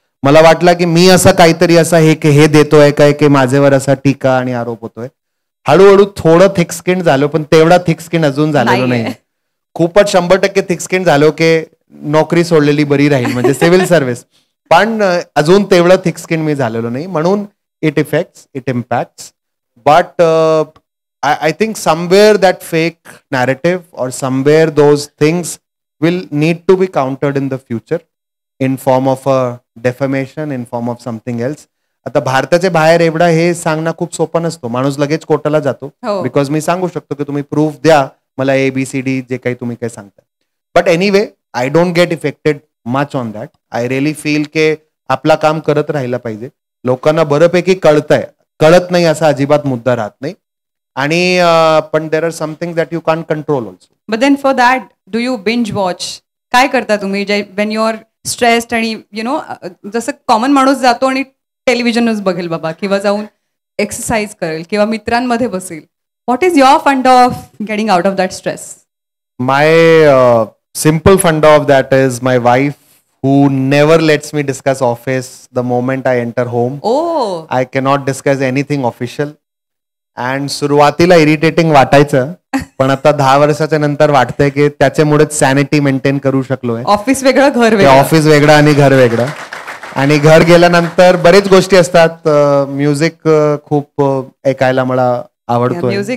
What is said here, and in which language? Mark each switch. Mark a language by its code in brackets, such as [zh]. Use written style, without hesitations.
[mr] मला वाटला की मी असं काहीतरी असं हे देतोय काय की माझ्यावर असा टीका आणि आरोप होतोय. हळूहळू थोडं थिक स्किन झालो, पण तेवढा थिक स्किन अजून झालेलो नाही. खूपच 100% थिक स्किन झालो की नोकरी सोडलेली बरी राहील म्हणजे सिव्हिल सर्व्हिस, पण अजून तेवढं थिक स्किन मी झालेलो नाही. [en] म्हणून it effects, it impacts. But I think somewhere that fake narrative or somewhere those things will need to be countered in the future in form of a defamation, in form of something else. [mr] आता भारताच्या बाहेर एवढा हे सांगणं खूप सोपं नसतो. माणूस लगेच कोर्टाला जातो बिकॉज मी सांगू शकतो की तुम्ही प्रूफ द्या मला ABCD जे काही तुम्ही काही सांगता. [en] But anyway I don't get affected much on that. I really feel [mr] के आपला काम करत राहिला पाहिजे. लोकांना बऱ्यापैकी कळतंय, कळत नाही असा अजिबात मुद्दा राहत नाही. आणि पण [en] There are something that you can control also. But then for that do you binge watch? [mr] काय करता तुम्ही [en] when you are stressed [mr] आणि जसं कॉमन माणूस जातो आणि टेलिव्हिजनच बघेल बाबा, किंवा जाऊन एक्सरसाइज करेल किंवा मित्रांमध्ये बसेल. [en] What is your fund of getting out of that stress? My simple funda of that is my wife, who never lets me discuss office the moment I enter home. Oh. I cannot discuss anything official. [mr] And सुरुवातीला irritating वाटायचं, पण आता 10 वर्षाच्या नंतर वाटतंय की त्याच्यामुळेच sanity maintain करू शकलोय. ऑफिस वेगळं, घर वेगळं. ऑफिस वेगळं आणि घर वेगळं. आणि घर गेल्यानंतर बरेच गोष्टी असतात. म्युझिक खूप ऐकायला मला आवडतोय.